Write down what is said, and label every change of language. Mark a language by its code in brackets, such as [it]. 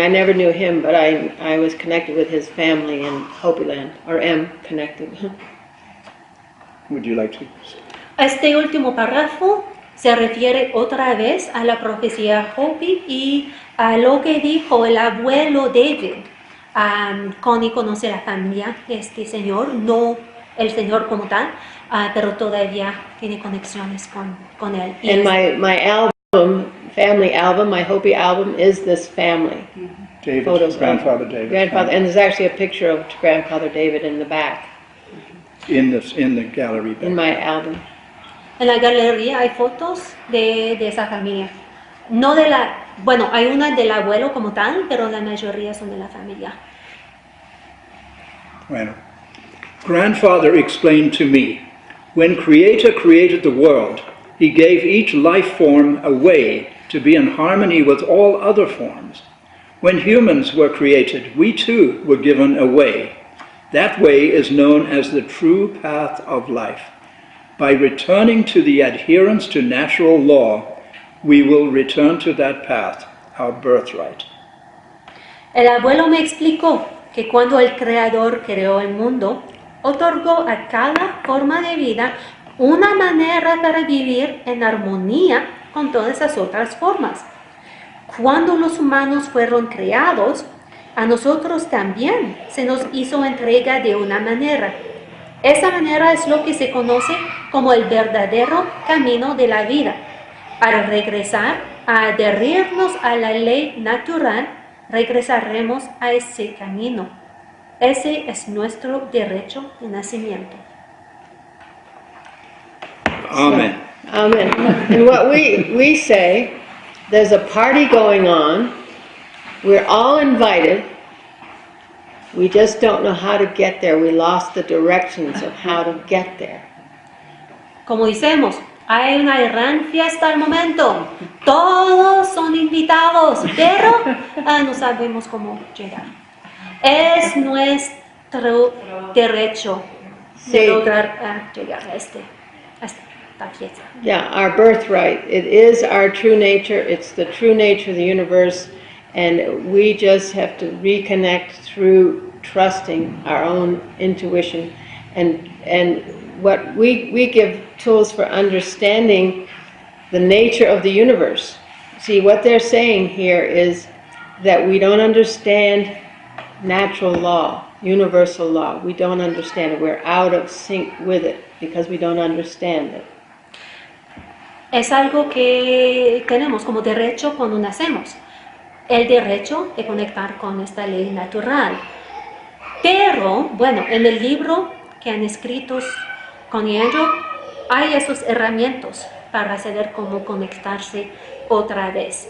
[en] I never knew him, but I was connected with his family in Hopi land, or am connected. Would you like to? [es] Este último párrafo se refiere otra vez a la profecía Hopi y a lo que dijo el abuelo David. Connie conoce la familia de este señor, no el señor como tal, pero todavía tiene conexiones con él. [en] And my album, family album, my Hopi album, is this family. David, Photos Grandfather David. Grandfather, and there's actually a picture of Grandfather David in the back. In the gallery back. In my album. [es] En la galería hay fotos de esa familia. No de la, bueno, hay una del abuelo como tal, pero la mayoría son de la familia. Bueno. [en] Grandfather explained to me, when Creator created the world, he gave each life form a way to be in harmony with all other forms. When humans were created, we too were given a way. That way is known as the true path of life. By returning to the adherence to natural law, we will return to that path, our birthright. [es] El abuelo me explicó que cuando el Creador creó el mundo, otorgó a cada forma de vida una manera para vivir en armonía con todas las otras formas. Cuando los humanos fueron creados, a nosotros también se nos hizo entrega de una manera. Esa manera es lo que se conoce como el verdadero camino de la vida. Al regresar a adherirnos a la ley natural, regresaremos a ese camino. Ese es nuestro derecho de nacimiento. [en] Amen. Amen. And what we say, there's a party going on, we're all invited, we just don't know how to get there. We lost the directions of how to get there. [es] Como decimos, hay una gran fiesta al momento. Todos son invitados, pero no sabemos cómo llegar. Es nuestro derecho de lograr llegar a esta fiesta. [en] Yeah, our birthright. It is our true nature. It's the true nature of the universe. And we just have to reconnect through trusting our own intuition. And what we give tools for understanding the nature of the universe. See, what they're saying here is that we don't understand natural law, universal law. We don't understand it. We're out of sync with it because we don't understand it. [es] Es algo que tenemos como derecho cuando nacemos. El derecho de conectar con esta ley natural. Pero, bueno, en el libro que han escrito con ello, hay esas herramientas para saber cómo conectarse otra vez.